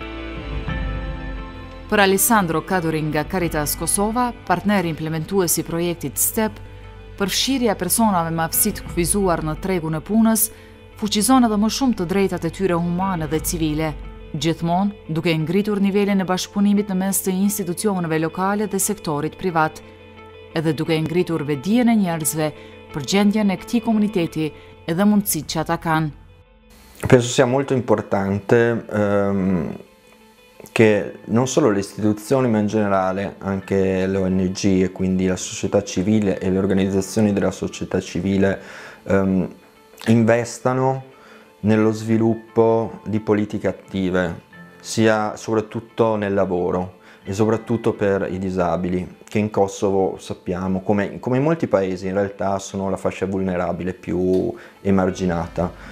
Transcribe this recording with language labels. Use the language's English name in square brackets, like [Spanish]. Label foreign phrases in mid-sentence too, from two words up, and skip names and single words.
[Albanian] Për Alessandro Kadurin nga Caritas Kosova, partner implementues i projektit STEP, përfshirja personave me aftësi të kufizuar në tregun e punës fuqizon edhe më shumë të drejtat e tyre humane dhe civile, gjithmonë duke ngritur nivelin e bashkëpunimit në mes të institucioneve lokale dhe sektorit privat, edhe duke ngritur vetdijen e njerëzve për gjendjen e këtij komuniteti edhe mundësitë që ata kanë. [Italian] Penso sia molto importante che non solo le istituzioni ma in generale anche le ONG e quindi la società civile e le organizzazioni della società civile investano nello sviluppo di politiche attive, sia soprattutto nel lavoro e soprattutto per i disabili, che in Kosovo sappiamo, come in molti paesi in realtà sono la fascia vulnerabile più emarginata.